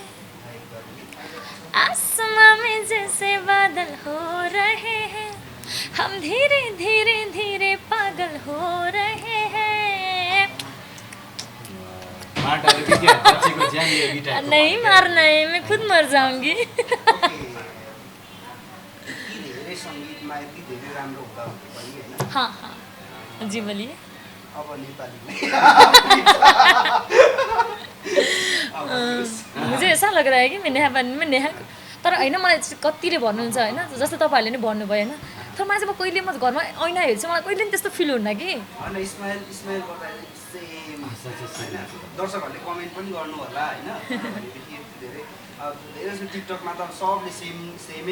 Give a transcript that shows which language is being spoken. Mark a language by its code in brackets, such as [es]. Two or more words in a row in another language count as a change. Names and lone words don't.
[hi] आसमां में जैसे बादल हो रहे हैं, हम धीरे धीरे धीरे पागल हो रहे हैं। नहीं मारना है, मैं खुद मर जाऊंगी। [ne] यति धेरै राम्रो हुँदा पनि होइन [hi] हाँ हाँ जी बोलिए [ne] अब नेपाली अब [hi] मुझे ऐसा लग रहा है कि मैं नेहा [ne] तर होइन मलाई चाहिँ कतिले भन्नुहुन्छ होइन जस्तो तपाईँहरूले नि भन्नुभयो होइन तर मलाई चाहिँ म कहिले म घरमा ऐना हेर्छु मलाई कहिले पनि त्यस्तो फिल हुन्न कि होइन स्माइल गर्दाखेरि सेम होइन दर्शकहरूले कमेन्ट पनि गर्नु होला होइन भनेदेखि यति धेरै धेरै जस्तो टिकटकमा त सबले सेमै